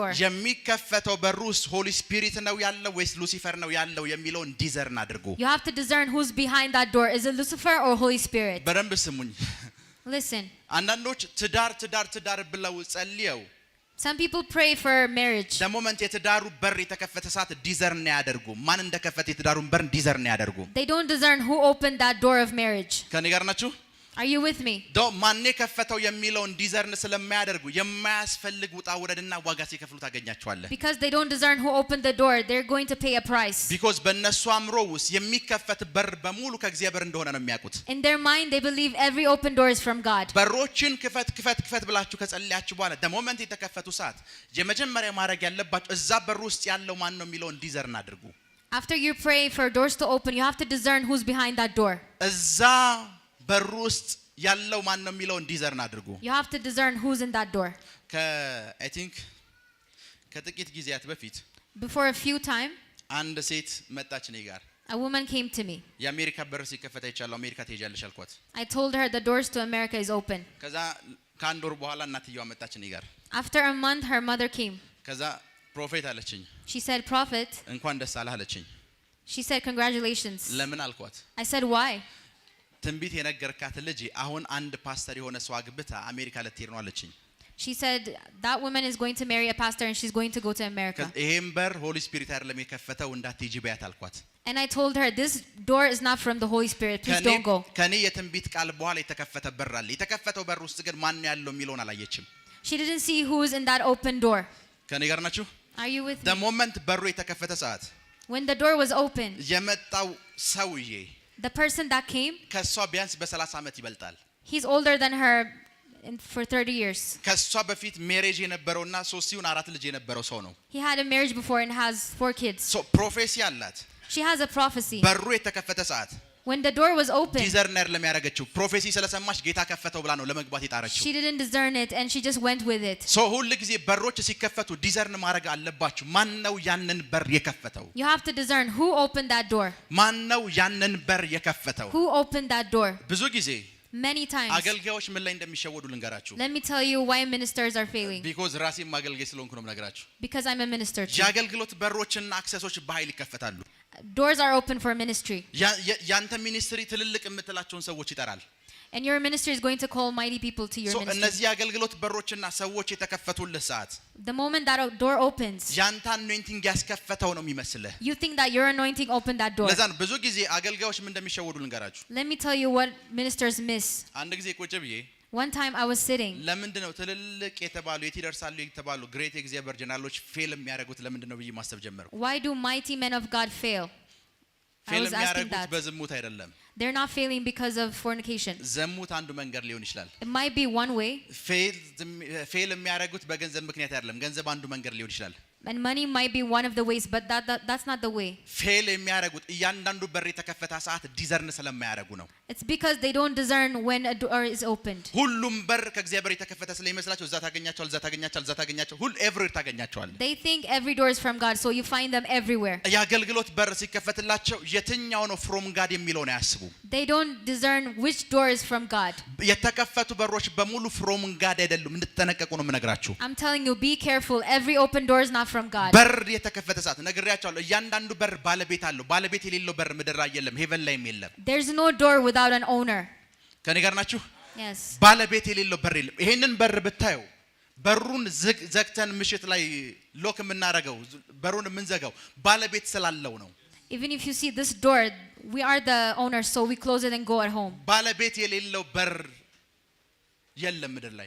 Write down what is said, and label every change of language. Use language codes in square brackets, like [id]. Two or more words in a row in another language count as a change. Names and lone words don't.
[am] የሚከፈተው በር ውስጥ [en] Holy Spirit [am] ነው ያለው ወይስ ሉሲፈር ነው ያለው የሚለውን ዲዘርን አድርጉ። [en] You have to discern who's behind that door. Is it Lucifer or Holy Spirit? [am] በደንብ ስሙኝ። [en] Listen. [am] አንዳንዶች ትዳር ብለው ጸልየው [en] Some people pray for marriage. the moment [am] የትዳሩ በር የተከፈተ ሰዓት ዲዘርን ያደርጉ። ማን እንደከፈተ የትዳሩን በር ዲዘርን ያደርጉ። [en] They don't discern who opened that door of marriage. [am] ከኔ ጋር ናችሁ? [en] Are you with me? [am] ማን የከፈተው የሚለውን ዲዘርን ስለማያደርጉ የማያስፈልግ ውጣ ውረድና ዋጋ ሲከፍሉ ታገኛቸዋለህ። [en] Because they don't discern who opened the door, they're going to pay a price. [am] because በእነሱ አምሮ ውስጥ የሚከፈት በር በሙሉ ከእግዚአብሔር እንደሆነ ነው የሚያውቁት። [en] In their mind they believe every open door is from God. [am] በሮችን ክፈት ብላችሁ ከጸልያችሁ በኋላ [en] the moment [am] የተከፈቱ ሰዓት የመጀመሪያ ማድረግ ያለባችሁ እዛ በር ውስጥ ያለው ማን ነው የሚለውን ዲዘርን አድርጉ። [en] After you pray for doors to open, you have to discern who's behind that door. [am] እዛ በር ውስጥ ያለው ማን ነው የሚለውን ዲዘርን አድርጉ። [en] You have to discern who's in that door. I think [am] ከጥቂት ጊዜያት በፊት [en] Before a few time, [am] አንድ ሴት መጣች እኔ ጋር [en] A woman came to me. [am] የአሜሪካ በር ሲከፈት አይቻለሁ አሜሪካ ትሄጃለሽ አልኳት [en] I told her the doors to America is open. [am] ከዛ ከአንድ ወር በኋላ እናትየዋ መጣች እኔ ጋር [en] After a month, her mother came. [am] ከዛ ፕሮፌት አለችኝ [en] She said, Prophet. [am] እንኳን ደስ አለህ አለችኝ [en] She said, congratulations. [am] ለምን አልኳት [en] I said, why? [am] ትንቢት የነገርካት ልጅ አሁን አንድ ፓስተር የሆነ ሰው አግብታ አሜሪካ ልትሄድ ነው አለችኝ [en] She said, that woman is going to marry a pastor and she's going to go to America. [am] ይሄን በር [en] Holy Spirit [am] አይደለም የከፈተው እንዳትሄጂ በያት አልኳት [en] And I told her, this door is not from the Holy Spirit. Please don't go. [am] ከኔ የትንቢት ቃል በኋላ የተከፈተ በር አለ የተከፈተው በር ውስጥ ግን ማን ያለው የሚለውን አላየችም [en] She didn't see who's in that open door. [am] ከኔ ጋር ናችሁ [en] Are you with the me? [am] moment በሩ የተከፈተ ሰዓት [en] When the door was open, [am] የመጣው ሰውዬ [en] the person that came, [am] ከሷ ቢያንስ በ30 አመት ይበልጣል [en] he's older than her for 30 years. [am] ከሷ በፊት ሜሬጅ የነበረውና 3 ልጅ የነበረው ሰው ነው [en] He had a marriage before and has 4 kids. so prophecy [am] አላት [en] She has a prophecy. [am] በሩ የተከፈተ ሰዓት [en] When the door was open, [am] ዲዘርነር ለሚያረጋቸው ፕሮፌሲ ስለሰማች ጌታ ከፈተው ብላ ነው ለመግባት የጣረችው [en] she didn't discern it and she just went with it. [am] ሶ ሁሉ ጊዜ በሮች ሲከፈቱ ዲዘርን ማድረግ አለባችሁ ማን ነው ያንን በር የከፈተው [en] You have to discern who opened that door. [am] ማን ነው ያንን በር የከፈተው [en] Who opened that door? [am] ብዙ ጊዜ [en] Many times. [am] አገልጋዮች ምን ላይ እንደሚሸወዱ ልንገራችሁ [en] Let me tell you why ministers are failing. [am] ቢኮዝ ራሴም አገልጋይ ስለሆንኩ ነው የምነግራችሁ [en] Because I'm a minister too. [am] የአገልግሎት በሮችና አክሰሶች በኃይል ይከፈታሉ [en] Doors are open for ministry. [am] ያንተ ሚኒስትሪ ትልልቅ የምትላቸውን ሰዎች ይጠራል [en] And your ministry is going to call mighty people to your ሶ ministry. [am] እነዚህ አገልግሎት በሮችና ሰዎች የተከፈቱልህ ሰዓት [en] The moment that door opens, [am] ያንተ አኖይንቲንግ ያስከፈተው ነው የሚመስልህ [en] you think that your anointing opened that door. [am] ለዛ ነው ብዙ ጊዜ አገልጋዮች ምን እንደሚሸወዱ ልንገራችሁ [en] Let me tell you what ministers miss. [am] አንድ ጊዜ ቁጭ ብዬ [en] One time I was sitting. [am] ለምንድን ነው ትልልቅ የተባሉ የት ይደርሳሉ የተባሉ ግሬት የእግዚአብሔር ጀነራሎች ፌል የሚያደርጉት ለምንድን ነው ብዬ ማሰብ ጀመርኩ [en] Why do mighty men of God fail? I [am] ፌል [en] was asking [am] የሚያደርጉት [en] that. [am] በዝሙት አይደለም [en] They're not failing because of fornication. [am] ዘሙት አንዱ መንገድ ሊሆን ይችላል [en] It might be one way, [am] ፌል የሚያደርጉት በገንዘብ ምክንያት አይደለም ገንዘብ አንዱ መንገድ ሊሆን ይችላል [en] and money might be one of the ways, but that's not the way. [am] ፌል የሚያደርጉት እያንዳንዱ በር የተከፈተ ሰዓት ዲዘርን ስለማያደርጉ ነው [en] It's because they don't discern when a door is opened. [am] ሁሉም በር ከእግዚአብሔር የተከፈተ ስለሚመስላቸው እዛ ታገኛቸዋል እዛ ታገኛቸዋል እዛ ታገኛቸዋል ሁሉ ኤቭሪ ታገኛቸዋል [en] They think every door is from God, so you find them everywhere. [am] የአገልግሎት በር ሲከፈትላቸው የትኛው ነው [en] from God [am] የሚለውን አያስቡ [en] They don't discern which door is from God. [am] የተከፈቱ በሮች በሙሉ [en] from God [am] አይደሉም እንድትጠነቀቁ ነው የምነግራችሁ [en] I'm telling you, be careful. Every open door is not from God. [am] በር የተከፈተ ሰዓት ነግሬያቸዋለሁ እያንዳንዱ በር ባለቤት አለው ባለቤት የሌለው በር ምድር ላይ የለም ሄቨን ላይም የለም [en] There's no door without an owner. [am] ከኔ ጋር ናችሁ [en] Yes. [am] ባለቤት የሌለው በር የለም ይሄንን በር ብታዩ በሩን ዘግተን ምሽት ላይ ሎክ የምናረገው በሩን የምንዘጋው ባለቤት ስላለው ነው [en] Even if you see this door, we are the owners, so we close it and go at home. [am] ባለቤት የሌለው በር የለም ምድር ላይ